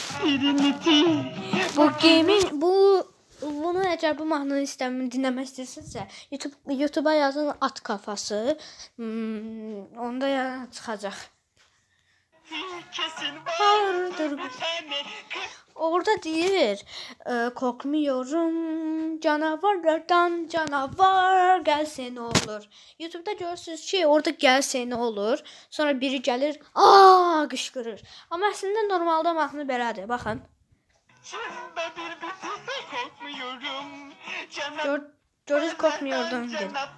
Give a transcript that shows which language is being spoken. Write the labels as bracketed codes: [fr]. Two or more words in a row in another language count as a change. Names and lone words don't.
[az] Bunu eğer bu mahnını dinlemek istəyirsinizsə, YouTube'a yazın at kafası. Onda ya çıxacaq. Orada deyir, [tr] korkmuyorum canavarlardan, canavar gelse ne olur. [az] YouTube'da görürsünüz ki orada [tr] gelse ne olur. [az] Sonra biri gelir, aa qışqırır. Ama aslında normalde mahnı belədir, baxın. Görür [tr] korkmuyordum dedi.